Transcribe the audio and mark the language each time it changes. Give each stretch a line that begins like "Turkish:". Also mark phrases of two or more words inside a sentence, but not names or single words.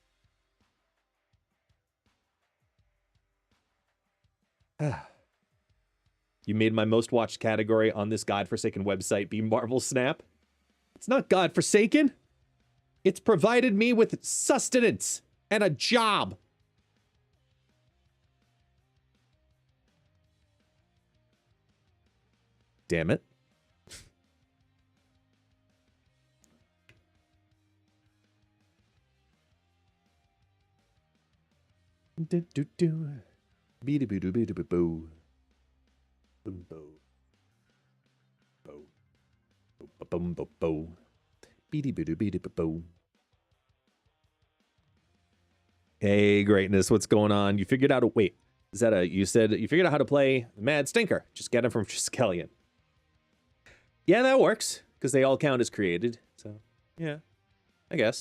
English: You made my most watched category on this godforsaken website be Marvel Snap. It's not godforsaken. It's provided me with sustenance and a job. Damn it. Bee-doo-boo-doo-boo-doo-boo. Boom, bo. Bo. Boom, bo, bo. Bee-doo-boo-doo-bee-doo-boo. Hey, greatness, what's going on? You figured out a... Wait, Zeta, you said you figured out how to play Mad Stinker. Just get it from Triskelion. Yeah, that works, because they all count as created. So, yeah, I guess.